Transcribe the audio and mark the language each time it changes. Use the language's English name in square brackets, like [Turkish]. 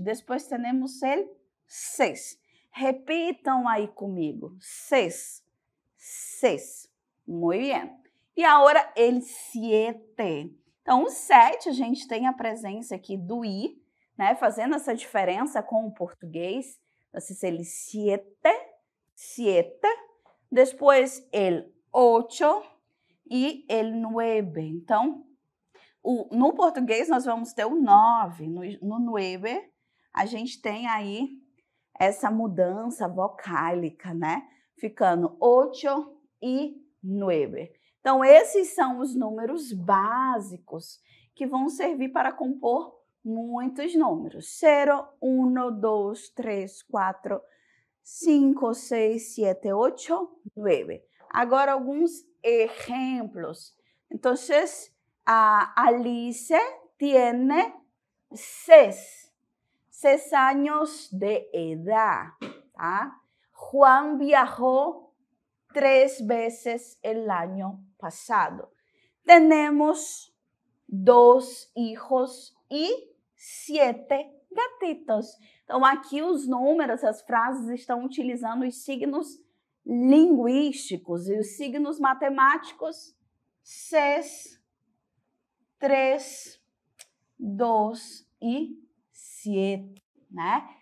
[Portuguese] Depois temos [Spanish] el seis. [Portuguese] Repitam aí comigo. Seis. Seis. Muito bem. E agora [Spanish] el siete. [Portuguese] Então, o 7, a gente tem a presença aqui do i, né? Fazendo essa diferença com o português. [Spanish] Então, el siete, siete. [Portuguese] Depois [Spanish] el ocho e el nueve. [Portuguese] Então, no português nós vamos ter o 9. No nueve, a gente tem aí essa mudança vocálica, né? Ficando [Spanish] ocho e nueve. [Portuguese] Então, esses são os números básicos que vão servir para compor muitos números. 0, 1, 2, 3, 4, 5, 6, 7, 8, 9. Agora, alguns exemplos. [Spanish] Então, Alice tiene 6 años de edad. ¿Tá? Juan viajó 3 veces el año pasado. Tenemos 2 hijos y 7 gatitos. [Portuguese] Então, aqui os números, as frases estão utilizando os signos linguísticos e os signos matemáticos 6, 3, 2 e 7, né?